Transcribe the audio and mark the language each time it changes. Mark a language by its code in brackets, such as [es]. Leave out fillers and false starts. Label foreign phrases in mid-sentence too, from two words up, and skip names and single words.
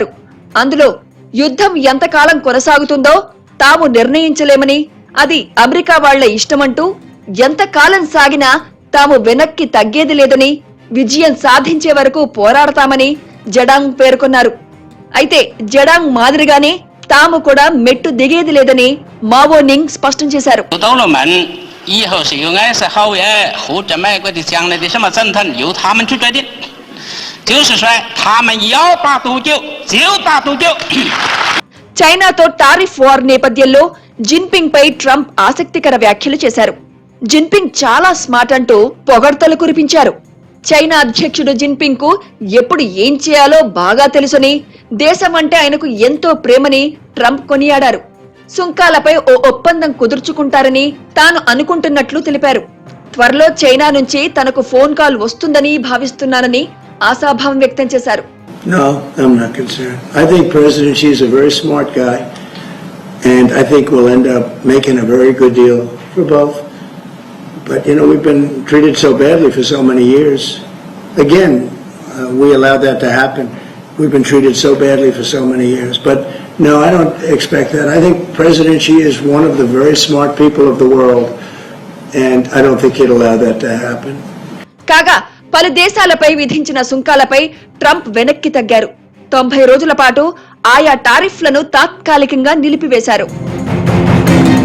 [te] అందులో యుద్ధం ఎంతకాలం కొనసాగుతుందో తాము నిర్ణయించలేమని, అది అమెరికా వాళ్ల ఇష్టమంటూ, ఎంతకాలం సాగినా తాము వెనక్కి తగ్గేది లేదని, విజయం సాధించే వరకు పోరాడతామని జెడాంగ్ పేర్కొన్నారు. అయితే జెడాంగ్ మాదిరిగానే తాము కూడా మెట్టు దిగేది లేదని మావోనింగ్ స్పష్టం చేశారు. [zh] 以后是由安是好呀，或者美国的将来的什么政策由他们去决定，就是说他们要打多久就打多久。 [te] చైనాతో [en] tariff war [te] నేపథ్యంలో జిన్పింగ్ పై ట్రంప్ ఆసక్తికర వ్యాఖ్యలు చేశారు. జిన్పింగ్ చాలా స్మార్ట్ అంటూ పొగడ్తలు కురిపించారు. చైనా అధ్యక్షుడు జిన్పింగ్ కు ఎప్పుడు ఏం చేయాలో బాగా తెలుసని, దేశం అంటే ఆయనకు ఎంతో ప్రేమని ట్రంప్ కొనియాడారు. సుంకాలపై ఓ ఒప్పందం కుదుర్చుకుంటారని తాను అనుకుంటున్నట్లు తెలిపారు. త్వరలో చైనా నుంచి తనకు [en] phone call [te] వస్తుందని భావిస్తున్నానని ఆశాభావం వ్యక్తం చేశారు. [en] No, I'm not concerned. I think President Xi is a very smart guy, and I think we'll end up making a very good deal for both. But, we've been treated so badly for so many years. Again, we allowed that to happen. We've been treated so badly for so many years. But, no, I don't expect that. I think President Xi is one of the very smart people of the world, and I don't think he'd allow that to happen. [te] కాగా పలు దేశాలపై విధించిన సుంకాలపై ట్రంప్ వెనక్కి తగ్గారు. 90 రోజుల పాటు ఆయా టారిఫ్లను తాత్కాలికంగా నిలిపివేశారు.